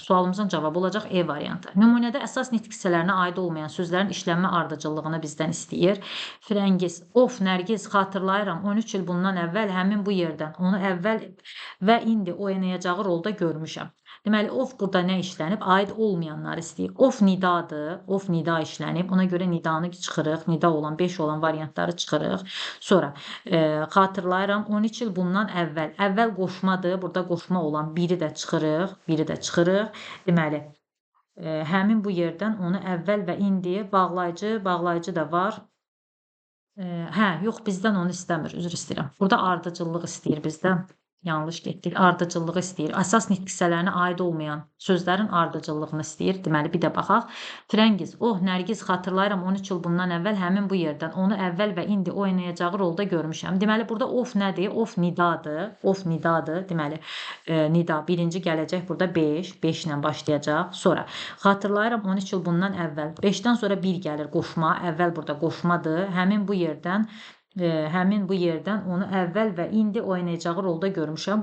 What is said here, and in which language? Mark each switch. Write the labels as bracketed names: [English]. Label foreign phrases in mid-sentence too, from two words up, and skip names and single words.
[Azerbaijani] Sualımızın cavabı olacaq E variantı. Nümunədə əsas nitq hissələrinə aid olmayan sözlərin işlənmə ardıcıllığını bizdən istəyir. Firəngiz, of, Nərgiz, xatırlayıram 13 il bundan əvvəl həmin bu yerdən onu əvvəl və indi oynayacağı rolda görmüşəm. Deməli, of burada nə işlənib? Aid olmayanlar istəyir. Of nidadır. Of nida işlənib. Ona görə nidanı çıxırıq. Nida olan, 5 olan variantları çıxırıq. Sonra xatırlayıram 13 il bundan əvvəl. Əvvəl qoşmadır. Burada qoşma olan biri də çıxırıq. Biri də çıxırıq. Deməli, həmin bu yerdən onu əvvəl və indi bağlayıcı da var. Yox, bizdən onu istəmir. Üzr istəyirəm. Burada ardıcıllıq istəyir bizdən. Yanlış getdik. Ardıcıllığı istəyir. Əsas nitq hissələrinə aid olmayan sözlərin ardıcıllığını istəyir. Deməli, bir də baxaq. Firəngiz, oh, Nərgiz, xatırlayıram 13 il bundan əvvəl həmin bu yerdən onu əvvəl və indi oynayacağı rolda görmüşəm. Deməli, burada of nədir? Of nidadır. Of nidadır. Deməli, nida birinci gələcək burada 5. 5 ilə başlayacaq. Sonra, xatırlayıram 13 il bundan əvvəl. 5-dən sonra 1 gəlir qoşma. Əvvəl burada qoşmadır. Həmin bu yerdən onu əvvəl və indi oynayacağı rolda görmüşəm.